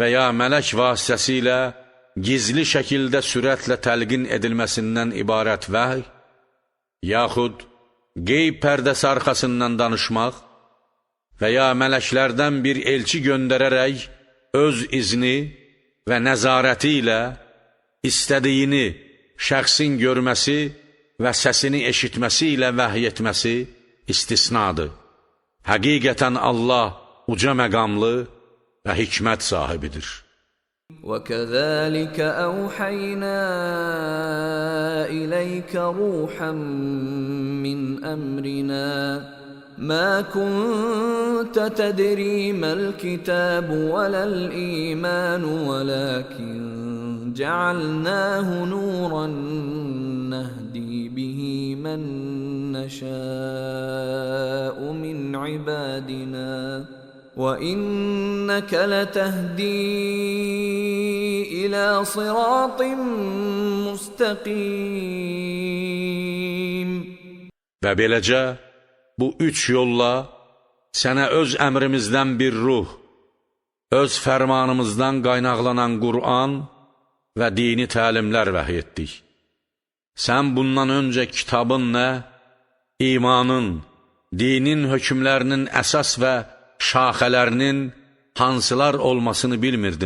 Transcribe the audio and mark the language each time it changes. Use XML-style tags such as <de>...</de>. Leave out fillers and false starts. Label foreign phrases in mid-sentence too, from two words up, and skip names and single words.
<az>ya mələk vasitəsilə gizli şəkildə sürətlə təlqin edilməsindən ibarət vəhy, yaxud qeyb pərdəsi arxasından danışmaq və ya mələklərdən bir elçi göndərərək öz izni və nəzarəti ilə istədiyini şəxsin görməsi və səsini eşitməsi ilə vəhy etməsi istisnadır. Həqiqətən Allah uca məqamlı və hikmət sahibidir.</az> <ar>وَكَذَلِكَ أَوْحَيْنَا إِلَيْكَ رُوحًا مِّنْ أَمْرِنَا مَا كُنْتَ تَدْرِي مَا الْكِتَابُ وَلَا الْإِيمَانُ وَلَكِنْ جَعَلْنَاهُ نُورًا نَهْدِي بِهِ مَن نَّشَاءُ مِنْ عِبَادِنَا وَإِنَّكَ لَتَهْدِي إِلَى صِرَاطٍ مُسْتَقِيمٍ.</ar> <az>Və beləcə, bu üç yolla sənə öz əmrimizdən bir ruh, öz fərmanımızdan qaynaqlanan Qur'an və dini təlimlər vəhy etdik. Sən bundan öncə kitabın nə, imanın, dinin hökmlərinin əsas və şaxələrinin hansılar olmasını bilmirdin.</az>